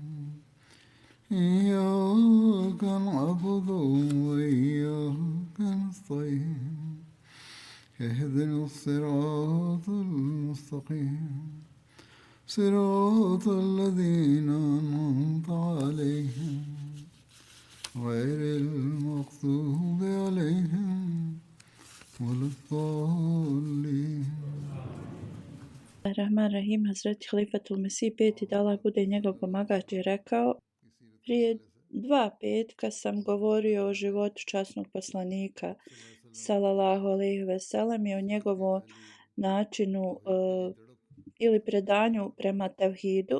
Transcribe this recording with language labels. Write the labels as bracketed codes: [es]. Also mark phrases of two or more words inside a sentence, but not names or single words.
[ar] إياك نعبد وإياك نستعين اهدنا الصراط المستقيم صراط الذين أنعمت عليهم غير المغضوب عليهم ولا الضالين. رحمن رحيم, [bs] Hazreti Halifatul Mesih peti, da Allah bude njegov pomagač, je rekao: prije 2 petka sam govorio o životu časnog poslanika [ar] صلى الله عليه وسلم [bs] i o njegovom načinu ili predanju prema tevhidu.